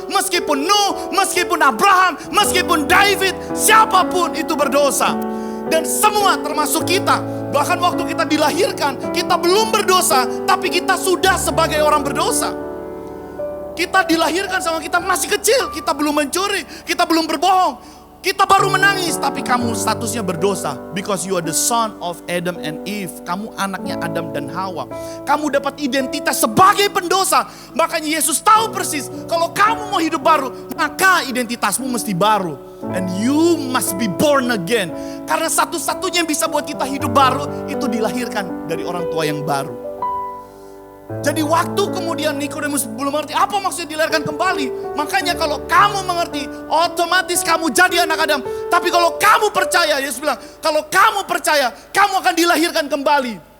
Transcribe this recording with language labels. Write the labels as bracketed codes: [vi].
[id] Meskipun Nuh, meskipun Abraham, meskipun David, siapapun itu berdosa. Dan semua termasuk kita. Bahkan waktu kita dilahirkan, kita belum berdosa, tapi kita sudah sebagai orang berdosa. Kita dilahirkan sama kita masih kecil, kita belum mencuri, kita belum berbohong. Kita baru menangis, tapi kamu statusnya berdosa. [en] Because you are the son of Adam and Eve. [id] Kamu anaknya Adam dan Hawa. Kamu dapat identitas sebagai pendosa. Makanya Yesus tahu persis, kalau kamu mau hidup baru, maka identitasmu mesti baru. [en] And you must be born again. [id] Karena satu-satunya yang bisa buat kita hidup baru, itu dilahirkan dari orang tua yang baru. Jadi waktu kemudian Nikodemus belum mengerti apa maksudnya dilahirkan kembali. Makanya kalau kamu mengerti, otomatis kamu jadi anak Adam. Tapi kalau kamu percaya, Yesus bilang, kalau kamu percaya, kamu akan dilahirkan kembali.